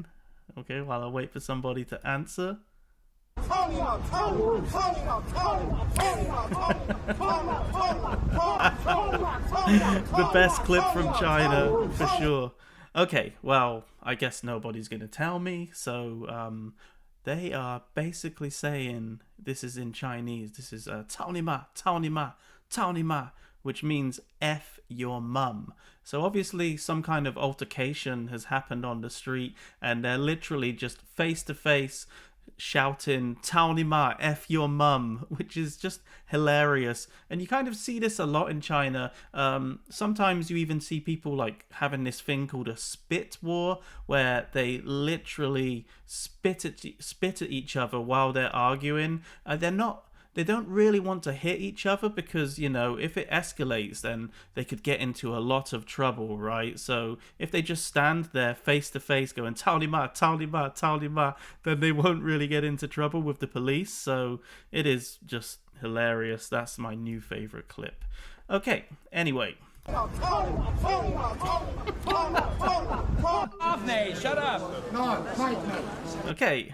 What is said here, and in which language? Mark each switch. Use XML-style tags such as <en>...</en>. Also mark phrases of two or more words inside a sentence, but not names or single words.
<en>Okay, while I wait for somebody to answer. The best clip from China, for sure. Okay, well, I guess nobody's going to tell me, so they are basically saying, this is in Chinese, this is</en> <zh>"肏你妈，肏你妈，肏你妈,"</zh> <en>which means F your mum. So obviously some kind of altercation has happened on the street, and they're literally just face to face shouting</en> <zh>"肏你妈,</zh> <en>F your mum," which is just hilarious. And you kind of see this a lot in China. Sometimes you even see people like having this thing called a spit war, where they literally spit at each other while they're arguing. They don't really want to hit each other because, you know, if it escalates, then they could get into a lot of trouble, right? So if they just stand there face to face going</en> <zh>"肏你妈，肏你妈，肏你妈,"</zh> <en>then they won't really get into trouble with the police. So it is just hilarious. That's my new favorite clip. Okay, anyway. Off, Nate, shut up. No, mate. Okay.</en>